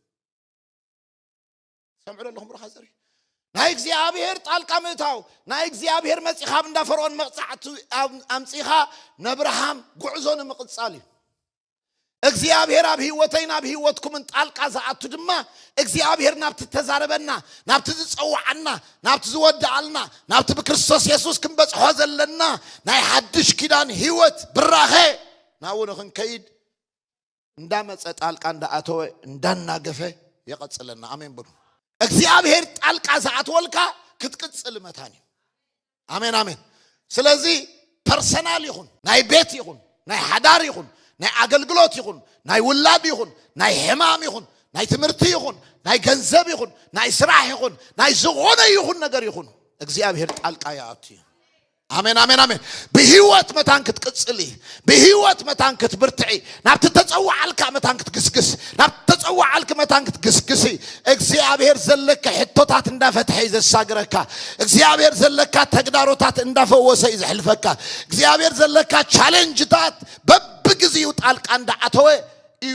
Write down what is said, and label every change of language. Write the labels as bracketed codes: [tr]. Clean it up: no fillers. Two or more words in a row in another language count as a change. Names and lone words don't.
[ti] ሰምዑ ለኹም ብርኻ ዘሪ ናይ እግዚአብሔር ጣልቃ ምእታው ናይ እግዚአብሔር መጽኻብ እንዳ ፈርዖን መቅጻዕቱ አምጽኻ ነብርሃም ጉዕዞን መቅጻል እግዚአብሔር አብ ህይወተይና አብ ህይወትኩም ጣልቃ ዘአቱ ድማ እግዚአብሔር ናብት ተዛረበና ናብት ዝጸውዓና ናብት ዝወድዓልና ናብት በክርስቶስ ኢየሱስ ክንበጽሖ ዘለና ናይ ሓድሽ ኪዳን ህይወት ብራኸ ናው ንኽንከይድ እንዳመጸ ጣልቃ እንዳአተወ እንዳናገፈ ይቀጽልና አሜን ብሉ እግዚአብሔር ጣልቃ ዘአትወልካ ክትቅጽል መታኒ አሜን አሜን ስለዚህ ፐርሰናል ይሁን ናይ ቤት ይሁን ናይ ሐዳር ይሁን ናይ አገልግሎት ይሁን ናይ ውላድ ይሁን ናይ ህማም ይሁን ናይ ትምርቲ ይሁን ናይ ገንዘብ ይሁን ናይ ስራሕ ይሁን ናይ ዝሆነ ይሁን ነገር ይሁን እግዚአብሔር ጣልቃ ያአቲ አሜን አሜን አሜን በህይወት መታን ክትቅጽሊ በህይወት መታን ክትብርትዒ ናብተ ተጸዋዓልካ መታን ክትግስግስ ናብተ ተጸዋዓልክ መታን ክትግስግሲ እግዚአብሔር ዘለከ ሕቶታት እንዳፈትሐ ይዘሳግረካ እግዚአብሔር ዘለካ ተግዳሮታት እንዳፈወሰ ይዝሕልፈካ እግዚአብሔር ዘለካ ቻሌንጅታት በብግዚው ጣልቃ እንዳአተወ እዩ